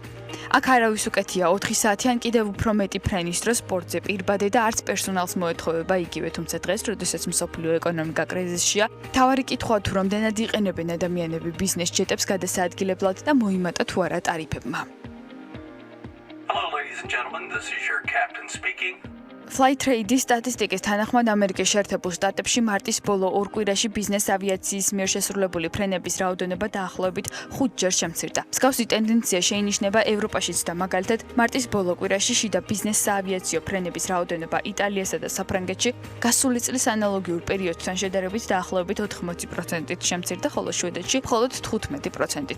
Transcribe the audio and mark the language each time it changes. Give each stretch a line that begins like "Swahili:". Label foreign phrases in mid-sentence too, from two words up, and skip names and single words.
Georgian: აქ არავის უკეთია 4 საათი ან კიდევ უფრო მეტი ფრენის დროს სპორტზე პირბადე და არც პერსონალს მოეთხოვება იგივე, თუმცა დღეს, როდესაც მსოფლიო ეკონომიკა კრიზისშია, თავარი კითხვაა თუ რამდენად იყენებენ ადამიანები ბიზნეს ჯეტებს გადასაადგილებლად და მოიმატა თუ არა ტარიფებმა.
English: Hello ladies and gentlemen, this is your captain speaking.
Georgian: Flytrade-ის სტატისტიკის თანახმად ამერიკის შეერთებულ შტატებში მარტის ბოლო 2 კვირაში ბიზნეს ავიაციის მიერ შესრულებული ფრენების რაოდენობა დაახლოებით 5-ჯერ შემცირდა. მსგავსი ტენდენცია შეინიშნება ევროპაშიც და მაგალითად მარტის ბოლო კვირაში შიდა ბიზნეს საავიაციო ფრენების რაოდენობა იტალიასა და საფრანგეთში გასული წლის ანალოგიურ პერიოდთან შედარებით დაახლოებით 80%-ით შემცირდა, ხოლო შვედეთში მხოლოდ 15%-ით.